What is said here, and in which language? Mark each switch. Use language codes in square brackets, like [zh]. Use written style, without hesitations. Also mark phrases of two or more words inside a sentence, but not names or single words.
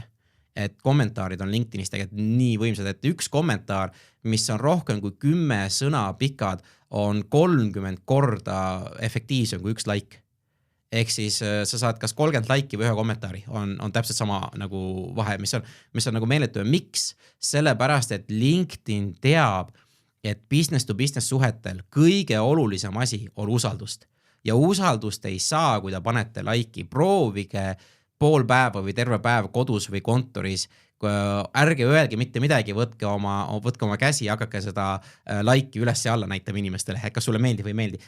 [et] Et kommentaarid on LinkedInis tegelikult nii võimsad, et üks kommentaar, mis on rohkem kui 10 sõna pikad, on 30 korda efektiivsem kui üks like. Ehk siis sa saad kas 30 laiki või ühe kommentaari, on täpselt sama nagu vahe, mis on nagu meeletu. Miks? Sellepärast, et LinkedIn teab, et [en] business to business [et] suhetel kõige olulisem asi on usaldust. Ja usaldust ei saa, kui ta panete laiki. Proovige pool päeva või terve päev kodus või kontoris, ärge öelge mitte midagi, võtke oma käsi ja hakake seda laiki üles ja alla näitama inimestele, et kas sulle meeldib või ei meeldi.